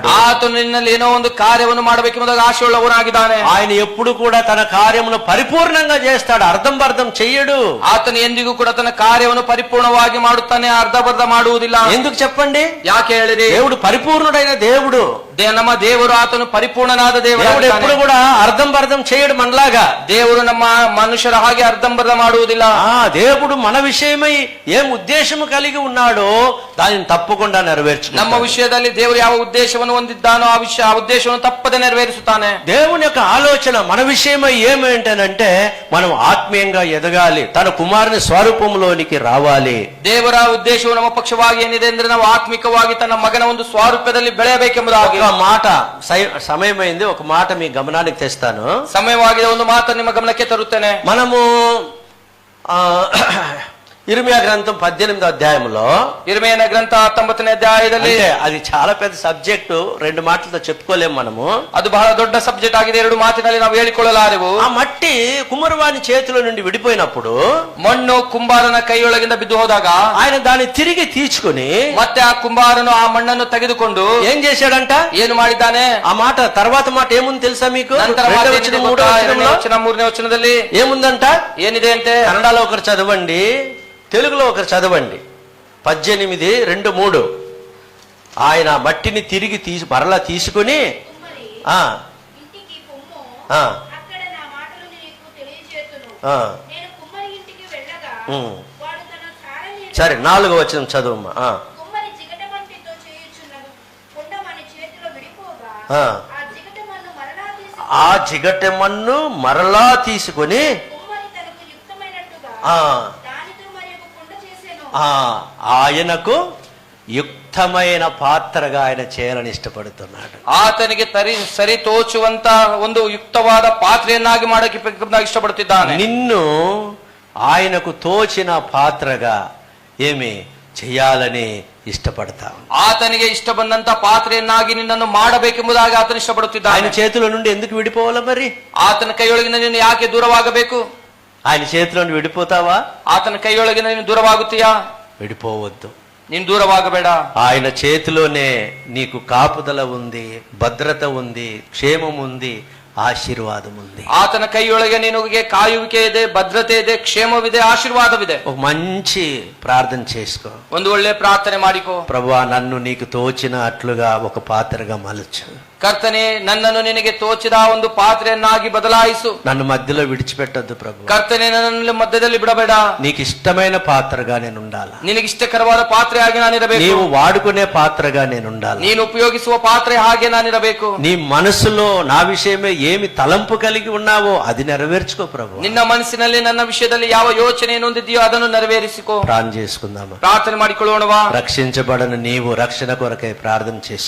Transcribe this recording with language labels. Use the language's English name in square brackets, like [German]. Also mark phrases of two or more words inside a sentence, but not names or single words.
[Kannada] ಆತನು ನಿನ್ನಲ್ಲಿ ಏನೋ ಒಂದು ಕಾರ್ಯವನ್ನು ಮಾಡಬೇಕೆಂಬುದಾಗಿ ಆಶೆಯುಳ್ಳವನಾಗಿದ್ದಾನೆ. [Telugu] ఆయన ఎప్పుడు కూడా తన కార్యమును పరిపూర్ణంగా చేస్తాడు, అర్థం పర్థం చెయ్యడు. [Kannada] ಆತನು ಎಂದಿಗೂ ಕೂಡ ತನ್ನ ಕಾರ್ಯವನ್ನು ಪರಿಪೂರ್ಣವಾಗಿ ಮಾಡುತ್ತಾನೆ, ಅರ್ಧಬರ್ಧ ಮಾಡುವುದಿಲ್ಲ. [Telugu] ఎందుకు చెప్పండి? [Kannada] ಯಾಕೆ ಹೇಳಿರಿ? [Telugu] దేవుడు పరిపూర్ణుడైన దేవుడు. [Kannada] ನಮ್ಮ ದೇವರು ಆತನು ಪರಿಪೂರ್ಣನಾದ [Telugu] దేవుడు ఎప్పుడు [Kannada] ದೇವರು. [Telugu] కూడా అర్థం పర్థం చేయడు మనలాగా. [Kannada] ದೇವರು ನಮ್ಮ ಮನುಷ್ಯರ ಹಾಗೆ ಅರ್ಧಂಬರ್ಧ ಮಾಡುವುದಿಲ್ಲ. [Telugu] దేవుడు మన విషయమై ఏం ఉద్దేశము కలిగి ఉన్నాడో దానిని తప్పకుండా నెరవేర్చుకుంటాడు. [Kannada] ನಮ್ಮ ವಿಷಯದಲ್ಲಿ ದೇವರು ಯಾವ ಉದ್ದೇಶವನ್ನು ಹೊಂದಿದ್ದಾನೋ ಆ ಉದ್ದೇಶವನ್ನು ತಪ್ಪದೆ ನೆರವೇರಿಸುತ್ತಾನೆ. [Telugu] దేవుని యొక్క ఆలోచన మన విషయమై ఏమేంటనంటే మనం ఆత్మీయంగా ఎదగాలి, తన కుమారుని స్వరూపంలోనికి రావాలి. [Kannada] ದೇವರ ಉದ್ದೇಶವು ನಮ್ಮ ಪಕ್ಷವಾಗಿ ಏನಿದೆ ಅಂದ್ರೆ ನಾವು ಆತ್ಮಿಕವಾಗಿ ತನ್ನ ಮಗನ ಒಂದು ಸ್ವರೂಪದಲ್ಲಿ ಬೆಳೆಯಬೇಕೆಂಬುದಾಗಿ. [Telugu] ఒక మాట, సమయమైంది, ఒక మాట మీ గమనానికి తెస్తాను. [Kannada] ಸಮಯವಾಗಿದೆ, ಒಂದು ಮಾತನ್ನು ನಿಮ್ಮ ಗಮನಕ್ಕೆ ತರುತ್ತೇನೆ. [Telugu] మనము ఇర్మియా గ్రంథం 18వ అధ్యాయంలో, [Kannada] ಇರ್ಮೀಯನ ಗ್ರಂಥ 19ನೇ ಅಧ್ಯಾಯದಲ್ಲಿ, [Telugu] అంటే అది చాలా పెద్ద సబ్జెక్టు, రెండు మాటలతో చెప్పుకోలేము మనము. [Kannada] ಅದು ಬಹಳ ದೊಡ್ಡ ಸಬ್ಜೆಕ್ಟ್ ಆಗಿದೆ, ಎರಡು ಮಾತಿನಲ್ಲಿ ನಾವು ಹೇಳಿಕೊಳ್ಳಲಾರೆವು. [Telugu] ఆ మట్టి కుమ్మరివాని చేతిలో నుండి విడిపోయినప్పుడు, [Kannada] ಮಣ್ಣು ಕುಂಬಾರನ ಕೈಯೊಳಗಿಂದ ಬಿದ್ದು ಹೋದಾಗ [Telugu] ఆయన దాన్ని తిరిగి తీసుకుని [Kannada] ಮತ್ತೆ ಆ ಕುಂಬಾರನು ಆ ಮಣ್ಣನ್ನು ತೆಗೆದುಕೊಂಡು [Telugu] ఏం చేశాడంట? [Kannada] ಏನು ಮಾಡಿದ್ದಾನೆ? [Telugu] ఆ మాట తర్వాత మాట ఏముంది తెలుసా మీకు? [Kannada] ನಂತರ [Telugu] రెండవ [Kannada] ಮಾತು [Telugu] వచనం, [Kannada] ಏನಿದೆ [Telugu] మూడవ [Kannada] ಗೊತ್ತಾ? [Telugu] వచనంలో [Kannada] ಎರಡನೇ ವಚನ, ಮೂರನೇ ವಚನದಲ್ಲಿ [Telugu] ఏముందంట? [Kannada] ಏನಿದೆ ಅಂತೆ? [Telugu] కన్నడలో ఒకరు చదవండి, తెలుగులో ఒకరు చదవండి. 18, 2, 3. ఆయన మట్టిని తిరిగి మరలా తీసుకుని ఆ ఇంటికి పొమ్ము, ఆ అక్కడ నా మాటలు నీకు తెలియజేతును. ఆ నేను కుమ్మరి ఇంటికి వెళ్ళగా వాడు తన సారని సరే, 4వ వచనం చదువమ్మా. కుమ్మరి జిగటమంటితో చేయుచున్న కుండ మన చేతిలో విడిపోగా ఆ. ఆ జిగటమన్ను మరలా తీసుకొని కుమ్మరి తనకు యుక్తమైనట్టుగా దానితో మరి ఒక కుండ చేసెను. ఆయనకు యుక్తమైన పాత్రగా ఆయన చేయాలని ఇష్టపడుతున్నాడు. [Kannada] ಆತನಿಗೆ ಸರಿ ತೋಚುವಂತ ಒಂದು ಯುಕ್ತವಾದ ಪಾತ್ರೆಯನ್ನಾಗಿ ಮಾಡಕ್ಕೆ ಇಷ್ಟಪಡುತ್ತಿದ್ದಾನೆ. [Telugu] నిన్ను ఆయనకు తోచిన పాత్రగా ఏమి చేయాలని ఇష్టపడతా. [Kannada] ಆತನಿಗೆ ಇಷ್ಟ ಬಂದಂತ ಪಾತ್ರೆಯನ್ನಾಗಿ ನಿನ್ನನ್ನು ಮಾಡಬೇಕೆಂಬುದಾಗಿ ಆತನು ಇಷ್ಟಪಡುತ್ತಿದ್ದಾನೆ. [Telugu] ఆయన చేతిలో నుండి ఎందుకు విడిపోవాలా మరి? [Kannada] ಆತನ ಕೈಯೊಳಗಿನ ನೀನು ಯಾಕೆ ದೂರವಾಗಬೇಕು? [Telugu] ఆయన చేతిలో నుండి విడిపోతావా? [Kannada] ಆತನ ಕೈಯೊಳಗಿನ ನೀನು ದೂರವಾಗುತ್ತೀಯಾ? [Telugu] విడిపోవద్దు. [Kannada] ನೀನು ದೂರವಾಗಬೇಡ. [Telugu] ఆయన చేతిలోనే నీకు కాపుదల ఉంది, భద్రత ఉంది, క్షేమం ఉంది, ఆశీర్వాదం ఉంది. [Kannada] ಆತನ ಕೈಯೊಳಗೆ ನಿನಗೆ ಕಾಯುವಿಕೆ ಇದೆ, ಭದ್ರತೆ ಇದೆ, ಕ್ಷೇಮವಿದೆ, ಆಶೀರ್ವಾದವಿದೆ. [Telugu] ఒక మంచి ప్రార్థన చేసుకో. [Kannada] ಒಂದು ಒಳ್ಳೆ ಪ್ರಾರ್ಥನೆ ಮಾಡಿಕೋ. [Telugu] ప్రభువా, నన్ను నీకు తోచిన అట్లుగా ఒక పాత్రగా మలచు. [Kannada] ಕರ್ತನೆ, ನನ್ನನ್ನು ನಿನಗೆ ತೋಚಿದ ಒಂದು ಪಾತ್ರೆಯನ್ನಾಗಿ ಬದಲಾಯಿಸು. [Telugu] నన్ను మధ్యలో విడిచిపెట్టొద్దు ప్రభు. [Kannada] ಕರ್ತನೆ, ನನ್ನನ್ನು ಮಧ್ಯದಲ್ಲಿ ಬಿಡಬೇಡ. [Telugu] నీకు ఇష్టమైన పాత్రగా నేను ఉండాలా. [Kannada] ನಿನಗೆ ಇಷ್ಟಕರವಾದ ಪಾತ್ರೆಯಾಗಿ ನಾನಿರಬೇಕು. [Telugu] నీవు వాడుకునే పాత్రగా నేను ఉండాలా. [Kannada] ನೀನು ಉಪಯೋಗಿಸುವ ಪಾತ್ರೆ ಹಾಗೆ ನಾನಿರಬೇಕು. [Telugu] నీ మనసులో నా విషయమే ఏమి తలంపు కలిగి ఉన్నావో అది నెరవేర్చుకో ప్రభు. [Kannada] ನಿನ್ನ ಮನಸ್ಸಿನಲ್ಲಿ ನನ್ನ ವಿಷಯದಲ್ಲಿ ಯಾವ ಯೋಚನೆಯನ್ನು ಹೊಂದಿದೆಯೋ ಅದನ್ನು ನೆರವೇರಿಸಿಕೋ. [Telugu] ప్రార్థన చేసుకుందామా. [Kannada] ಪ್ರಾರ್ಥನೆ ಮಾಡಿಕೊಳ್ಳೋಣವಾ. [Telugu] రక్షించబడని నీవు రక్షణ కొరకై ప్రార్థన చేసుకో.